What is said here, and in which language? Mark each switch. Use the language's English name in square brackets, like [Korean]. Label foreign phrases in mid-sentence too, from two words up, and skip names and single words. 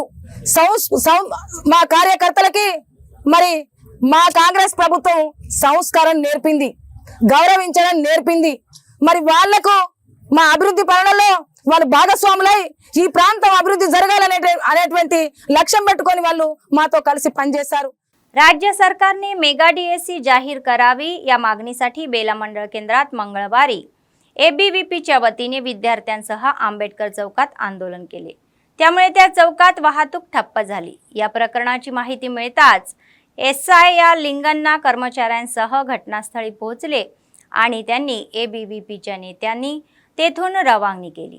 [Telugu] మా కార్యకర్తలకి మరి మా కాంగ్రెస్ ప్రభుత్వం సంస్కారం నేర్పింది, గౌరవించడం నేర్పింది. మరి వాళ్లకు మా అభివృద్ధి పనులలో వాళ్ళు భాగస్వాములై ఈ ప్రాంతం అభివృద్ధి జరగాలనేటువంటి లక్ష్యం పెట్టుకొని వాళ్ళు మాతో కలిసి పనిచేశారు. [Marathi] राज्य सरकारने मेगा डीएससी जाहीर करावी या मागणीसाठी बेला मंडळ केंद्रात मंगळवारी एबीव्हीपीच्या वतीने विद्यार्थ्यांसह आंबेडकर चौकात आंदोलन केले। त्यामुळे त्या चौकात वाहतूक ठप्प झाली। या प्रकरणाची माहिती मिळताच एसआय या लिंगन्ना कर्मचाऱ्यांसह घटनास्थळी पोहोचले आणि त्यांनी एबीव्हीपीच्या नेत्यांनी तेथून रवानगी केली।